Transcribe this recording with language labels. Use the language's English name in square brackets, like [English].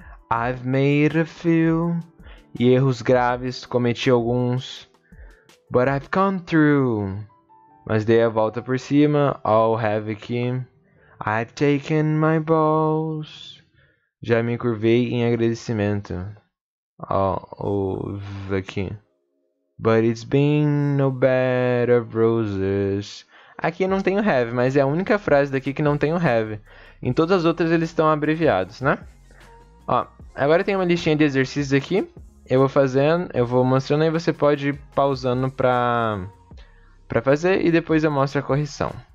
[English] I've made a few. [Portuguese] E erros graves, cometi alguns. [English] But I've come through. [Portuguese] Mas dei a volta por cima. [English] I'll have aqui. I've taken my bows. [Portuguese] Já me curvei em agradecimento. Ó, o aqui. [English] But it's been no bed of roses. [Portuguese] Aqui não tem o have, mas é a única frase daqui que não tem o have. Em todas as outras eles estão abreviados, né? Ó, agora tem uma listinha de exercícios aqui. Eu vou fazendo, eu vou mostrando, aí você pode ir pausando pra fazer e depois eu mostro a correção.